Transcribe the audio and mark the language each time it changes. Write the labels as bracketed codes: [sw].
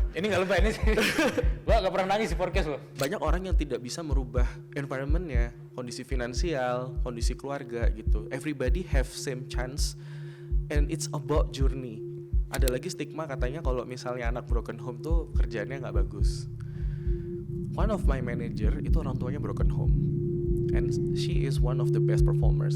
[id] Ini gak lebay, ini sih gue gak pernah nangis di podcast lo. Banyak orang yang tidak bisa merubah environmentnya, kondisi finansial, kondisi keluarga gitu. [en] Everybody have same chance and it's about journey. [id] Ada lagi stigma katanya kalau misalnya anak broken home tuh kerjaannya gak bagus. [en] One of my manager [id] itu orang tuanya [en] broken home and she is one of the best performers.